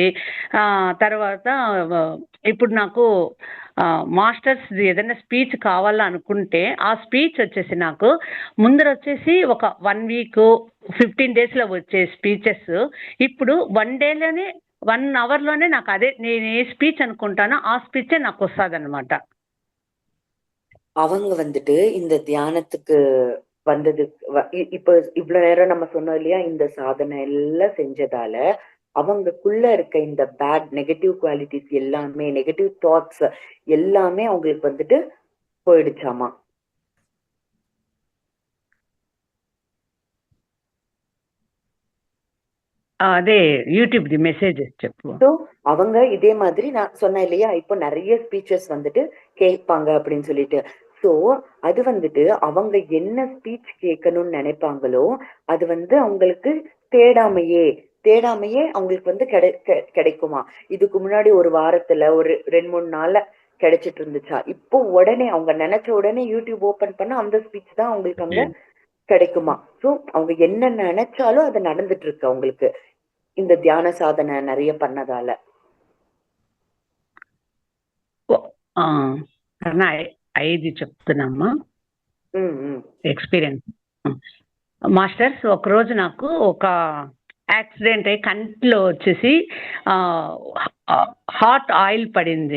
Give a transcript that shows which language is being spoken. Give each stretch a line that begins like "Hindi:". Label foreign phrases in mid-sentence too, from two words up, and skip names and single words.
Telugu: తర్వాత ఇప్పుడు నాకు మాస్టర్స్‌ది ఏదైనా స్పీచ్ కావాలనుకుంటే ఆ స్పీచ్ వచ్చేసి నాకు ముందరొచ్చేసి ఒక 1 వీకు, 15 డేస్‌లో వచ్చే స్పీచెస్ ఇప్పుడు 1 డేలోనే 1 అవర్‌లోనే నాకు అదే నేను ఏ స్పీచ్ అనుకుంటానో ఆ స్పీచే నాకొస్తాదనమాట.
Tamil: அவங்க வந்துட்டு இந்த தியானத்துக்கு வந்தது இப்ப இவ்வளவு நேரம் நம்ம சொன்னோம் இல்லையா, இந்த சாதனை எல்லாம் செஞ்சதால அவங்களுக்குள்ள இருக்க இந்த
English: bad negative qualities
Tamil: எல்லாமே,
English: negative thoughts
Tamil: எல்லாமே அவங்களுக்கு வந்துட்டு போயிடுச்சாமா.
Telugu: అదే యూట్యూబ్‌ది మెసేజెస్ చెప్పు.
Tamil: ஸோ அவங்க இதே மாதிரி நான் சொன்னேன் இல்லையா, இப்போ நிறைய ஸ்பீச்சஸ் வந்துட்டு கேட்பாங்க அப்படின்னு சொல்லிட்டு. ஸோ அது வந்துட்டு அவங்க என்ன ஸ்பீச் கேட்கணும்னு நினைப்பாங்களோ அது வந்து அவங்களுக்கு தேடாமையே தேடாமையே அவங்களுக்கு வந்து கிடைக்குமா. இதுக்கு முன்னாடி ஒரு வாரத்துல ஒரு 2-3 நாள்ல கிடைச்சிட்டு இருந்துச்சா, இப்போ உடனே அவங்க நினைச்ச உடனே யூடியூப் ஓபன் பண்ணா அந்த ஸ்பீச் தான் அவங்களுக்கு அங்க கிடைக்குமா. ஸோ அவங்க என்ன நினைச்சாலும் அது நடந்துட்டு இருக்கு அவங்களுக்கு இந்த தியான சாதனை நிறைய பண்ணதால.
Telugu: ఐదు చెప్తున్నామ్మా ம். ఎక్స్పీరియన్స్. మాస్టర్స్ ఒకరోజు నాకు ఒక యాక్సిడెంట్ అయ్యి కంట్లో వచ్చేసి
English: hot oil
Telugu: పడింది.